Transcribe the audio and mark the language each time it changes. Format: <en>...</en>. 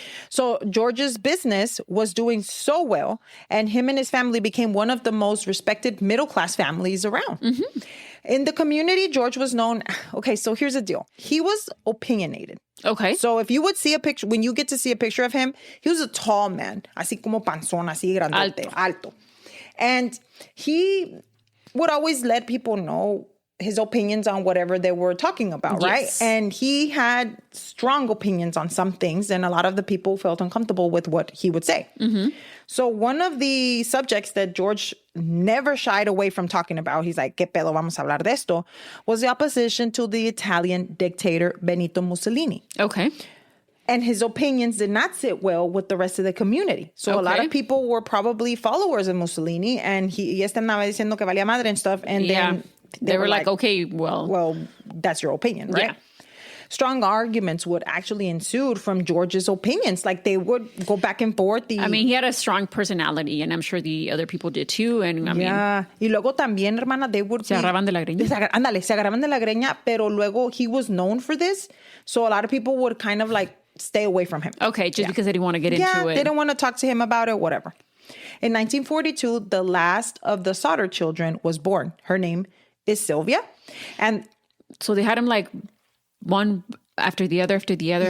<en>So George's business was doing so well, and him and his family became one of the most respected middle-class families around. Mm-hmm. In the community, George was known. Okay, so here's the deal. He was opinionated. Okay. So if you would see a picture, when you get to see a picture of him, he was a tall man.</en> <es>Así como panzón, así grandote, alto.</es> <en>And he would always let people know his opinions on whatever they were talking about, right? Yes. And he had strong opinions on some things, and a lot of the people felt uncomfortable with what he would say. Mm-hmm. So one of the subjects that George never shied away from talking about, he's like,</en> <es>¿Qué pedo vamos a hablar de esto?</es> <en>Was the opposition to the Italian dictator Benito Mussolini. Okay. And his opinions did not sit well with the rest of the community. So a lot of people were probably followers of Mussolini, and he</en> <es>este andaba diciendo que valía madre</es> <en>and stuff, and then they were like, okay, well, that's your opinion, right? Yeah. Strong arguments would actually ensue from George's opinions. Like, they would go back and forth. I mean, he had a strong personality, and I'm sure the other people did too. And I mean,</en> <es>y luego también, hermana,</es> <en>they would</en> <es>se agarraban de la greña. Se agarraban de la greña, pero luego</es> <en>he was known for this. So a lot of people would kind of like stay away from him. Okay, just because they didn't want to get into it. Yeah, they didn't want to talk to him about it, whatever. In 1942, the last of the Sodder children was born. Her name is Sylvia. And so they had him like one after the other, after the other,</en>